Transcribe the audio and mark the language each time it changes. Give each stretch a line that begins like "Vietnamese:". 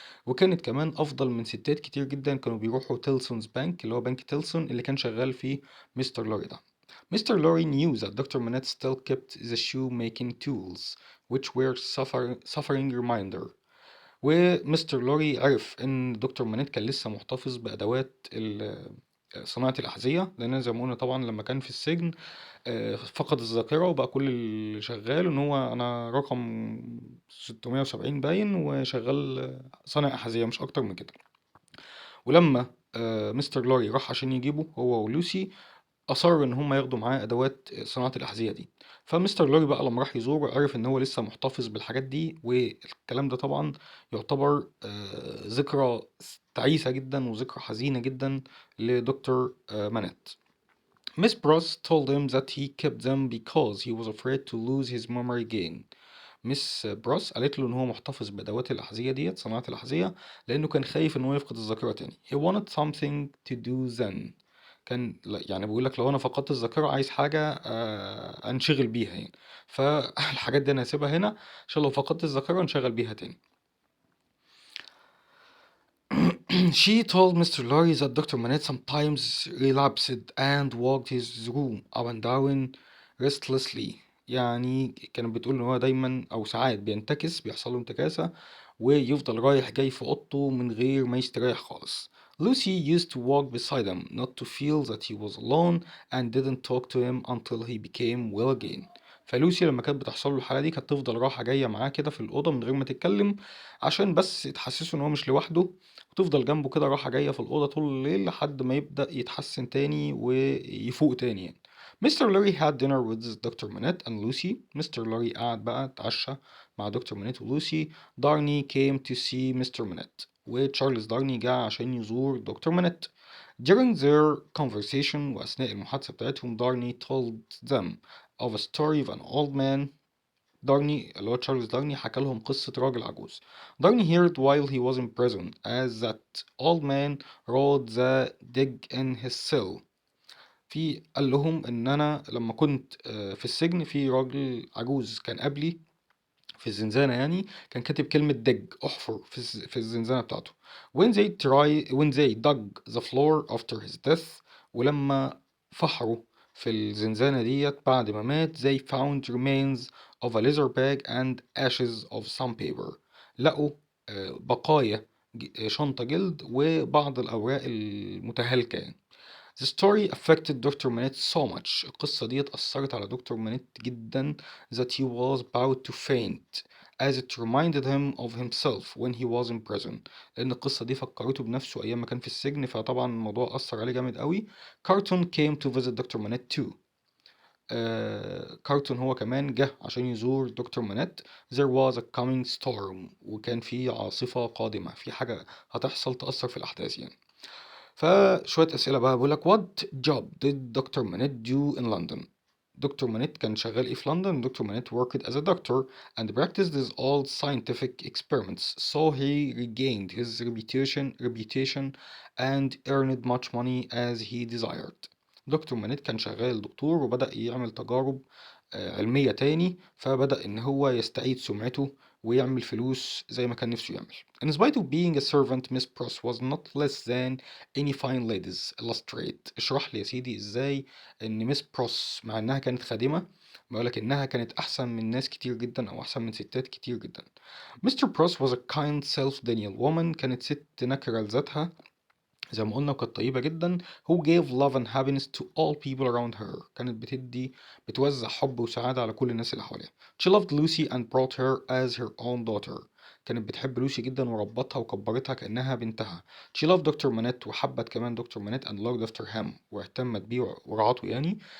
Arabic: وكانت كمان أفضل من ستات كتير جدا كانوا بيروحوا تيلسونز بانك، اللي هو بنك تيلسون اللي كان شغال فيه مستر لوري ده.
English: Mr. Lorry knew that Dr. Manette still kept the shoemaking tools, which were suffering reminder.
Arabic: ومستر لوري عرف ان دكتور مانيت كان لسه محتفظ بادوات صناعة الأحذية، لأن زي ما قلنا طبعا لما كان في السجن فقد الذاكرة، وبقى كل اللي شغال إن هو أنا رقم 670 باين وشغال صانع أحذية، مش أكتر من كده. ولما مستر لوري راح عشان يجيبه هو ولوسي، أصر إن هم ياخدوا معاه أدوات صناعة الأحذية دي. فمستر لوري بقى لما راح يزوره عرف إن هو لسه محتفظ بالحاجات دي، والكلام ده طبعا يعتبر ذكرى تعيسة جدا وذكرى حزينة جدا لدكتور مانيت.
English: Miss Bros told him that he kept them because he was afraid to lose his memory again.
Arabic: مس بروس قالت له ان هو محتفظ بادوات الاحذيه ديت، صناعه الاحذيه، لانه كان خايف ان هو يفقد الذاكره تاني.
English: He wanted something to do then.
Arabic: كان يعني بيقول لك لو انا فقدت الذاكره عايز حاجه انشغل بيها يعني. فالحاجات دي انا هسيبها هنا عشان لو فقدت الذاكره انشغل بيها تاني.
English: She told Mr. Lorry that Dr. Manette sometimes relapsed and walked his room up and down restlessly.
Arabic: يعني كانت بتقول ان هو دايما او ساعات بيحصل له انتكاسة، ويفضل رايح جاي في اوضته من غير ما يستريح خالص.
English: Lucy used to walk beside him not to feel that he was alone and didn't talk to him until he became well again.
Arabic: فلوسي لما كانت بتحصل له الحالة دي كانت تفضل رايحة جاية معاه كده في الأوضة من غير ما تتكلم، عشان بس تحسسه ان هو مش لوحده، وتفضل جنبه كده راحة جاية في الأوضة طول الليل لحد ما يبدأ يتحسن تاني ويفوق تاني يعني. مستر لوري
English: had dinner with
Arabic: دكتور مانيت and لوسي. مستر لوري قعد بقى اتعشى مع دكتور مانيت ولوسي. دارني
English: came to see
Arabic: مستر مانيت، وتشارلز دارني جه عشان يزور دكتور مانيت.
English: During their conversation،
Arabic: وأثناء المحادثة بتاعتهم،
English: Darnay told them of a story of an old man.
Arabic: دارني اللي هو تشارلز دارني حكى لهم قصة راجل عجوز.
English: Darnay heard while he was in prison as that old man wrote the dig in his cell.
Arabic: قال لهم ان انا لما كنت في السجن في راجل عجوز كان قبلي في الزنزانة يعني، كان كاتب كلمة دج، احفر في الزنزانة بتاعته.
English: when they dug the floor after his death،
Arabic: ولما فحروا في الزنزانة ديت بعد ما مات،
English: they found remains of a leather bag and ashes of some paper.
Arabic: لقوا بقايا شنطة جلد وبعض الأوراق المتهالكة يعني.
English: The story affected doctor Manette so much.
Arabic: القصة دي أثرت على دكتور منيت جدا
English: that he was about to faint as it reminded him of himself when he was in prison.
Arabic: لأن القصة دي فكرته بنفسه أيام ما كان في السجن، فطبعا الموضوع أثر عليه جامد قوي.
English: Carton came to visit doctor Manette too.
Arabic: كارتون هو كمان جه عشان يزور دكتور منيت.
English: There was a coming storm،
Arabic: وكان في عاصفة قادمة، في حاجة هتحصل تأثر في الأحداث يعني. فشوية أسئلة بقى بيقولك
English: what job did doctor Manette do in London.
Arabic: دكتور مانيت كان شغال إيه في لندن؟
English: Doctor Manette worked as a doctor and practiced his old scientific experiments, so he regained his reputation and earned much money as he desired.
Arabic: دكتور مانيت كان شغال دكتور وبدأ يعمل تجارب علمية تاني، فبدأ إن هو يستعيد سمعته ويعمل فلوس زي ما كان نفسه يعمل.
English: In spite of being a servant, Miss Pross was not less than any fine ladies. Illustrate.
Arabic: اشرح لي يا سيدي ازاي إن ميس بروس مع إنها كانت خادمة بقولك إنها كانت أحسن من ناس كتير جدا أو أحسن من ستات كتير جدا.
English: Mr. Pross was a kind self-denial woman.
Arabic: كانت ست نكرة لذاتها زي ما قلنا وكانت طيبة جدا.
English: who gave love and happiness to all people around her.
Arabic: كانت بتوزع حب وسعادة على كل الناس اللي حواليها.
English: she loved Lucy and brought her as her own daughter.
Arabic: كانت بتحب لوسي جدا وربطها وكبرتها كأنها بنتها.
English: she loved
Arabic: دكتور مانيت وحبت كمان دكتور مانيت
English: and looked after him
Arabic: واهتمت بيه ورعاته يعني.